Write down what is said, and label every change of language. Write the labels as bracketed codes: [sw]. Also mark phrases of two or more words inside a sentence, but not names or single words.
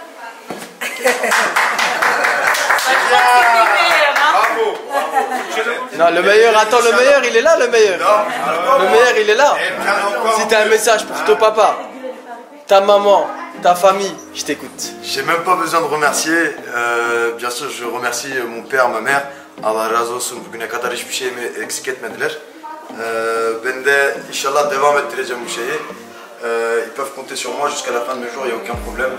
[fr] Non, le meilleur, attends, le meilleur, il est là, le meilleur. Le meilleur, il est là. Si t'as un message pour ton papa, ta maman, ta famille, je t'écoute. J'ai même pas besoin de remercier. Bien sûr, je remercie mon père, ma mère. [tr] Allah razı olsun. Bugüne kadar hiçbir şeyimi eksik etmediler. Ben de inşallah devam ettireceğim bu şeyi. [fr] Ils peuvent compter sur moi jusqu'à la fin de mes jours, il n'y a aucun problème.